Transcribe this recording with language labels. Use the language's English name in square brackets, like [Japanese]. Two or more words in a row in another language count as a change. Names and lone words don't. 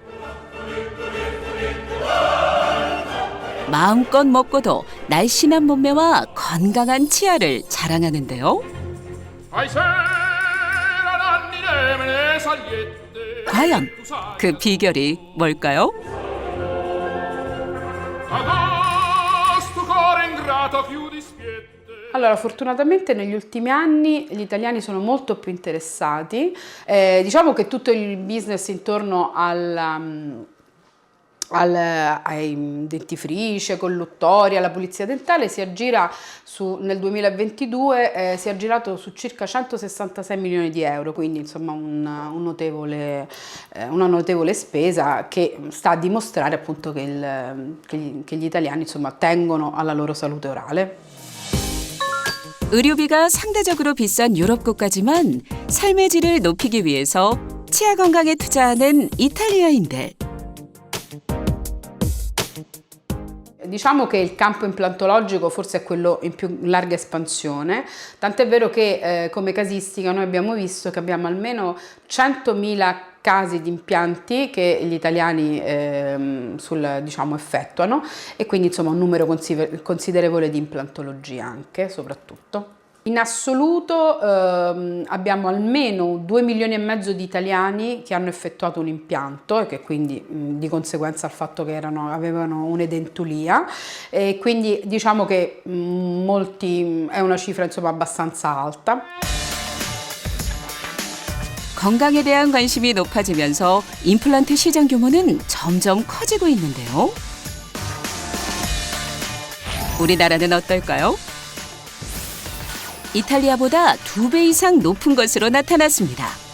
[Korean] 마음껏 먹고도 날씬한 몸매와 건강한 치아를 자랑하는데요. 과연 그 비결이 뭘까요? [Italian] Allora, fortunatamente negli ultimi anni gli italiani sono molto più interessati. Diciamo che tutto il business intorno ai dentifrici, colluttori, alla pulizia dentale si aggira nel 2022 si è aggirato su circa 166 milioni di euro, quindi insomma una notevole spesa che sta a dimostrare appunto che gli italiani insomma tengono alla loro salute orale. [Korean] 의료비가 상대적으로 비싼 유럽 국가지만 삶의 질을 높이기 위해서 치아 건강에 투자하는 이탈리아인들. [Italian] Diciamo che il campo implantologico forse è quello in più larga espansione, tant'è vero che come casistica noi abbiamo visto che abbiamo almeno 100.000 casi di impianti che gli italiani diciamo, effettuano e quindi insomma un numero considerevole di implantologie anche soprattutto. In assoluto abbiamo almeno 2,5 milioni di italiani che hanno effettuato un impianto e che quindi di conseguenza al fatto che avevano un'edentulia e quindi diciamo che è una cifra insomma abbastanza alta. [Korean] 건강에 대한 관심이 높아지면서 임플란트 시장 규모는 점점 커지고 있는데요. 우리나라는 어떨까요? 이탈리아보다 2배 이상 높은 것으로 나타났습니다.